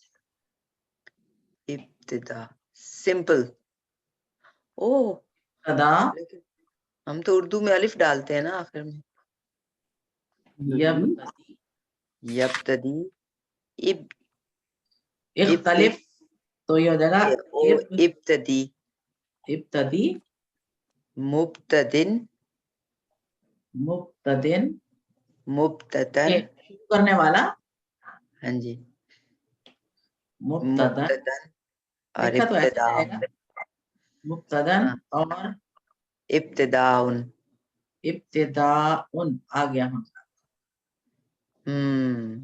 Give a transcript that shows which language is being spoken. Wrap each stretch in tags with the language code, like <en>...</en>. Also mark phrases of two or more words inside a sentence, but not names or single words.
<ur>ابتدا سمپل. او ابتدا لیکن ہم تو اردو میں الف ڈالتے ہیں نا آخر میں. یبتدی یبتدی اب اختلف، تو یہ ہو جائے گا ابتدی ابتدی مبتدن مبتدن مبتدن. شروع کرنے والا ہاں جی مبتدن مبتدن اور لکھا تو ایسے ابتدا رہے گا، مبتدن اور ابتداؤن. ابتداء آ گیا ہم. ہم</ur>